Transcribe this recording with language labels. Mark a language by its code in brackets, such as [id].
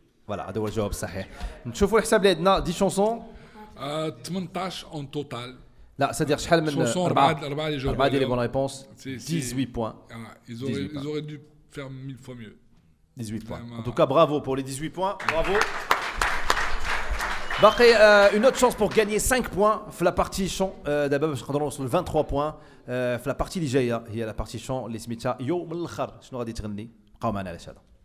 [ar] Voilà, هذا هو الجواب الصحيح. نشوفوا الحساب اللي عندنا 10 شونسون. [fr] 18 en total. [ar] لا c'est-à-dire شحال من أربعة اللي جاوبوا. 4 ديال لي بون ريبونس. 18 points. [fr] Ils auraient dû faire 1000 fois mieux. 18 points. En tout cas, bravo pour les 18 points. Bravo. باقي une autre chance pour gagner 5 points في la partie chant [ar] دابا باش نقدروا نوصلوا ل [fr] 23 points في la partie [ar] اللي جايه هي [fr] la partie chant [ar] اللي سميتها يوم الاخر. شنو غادي تغني؟ بقاو معنا على هذا.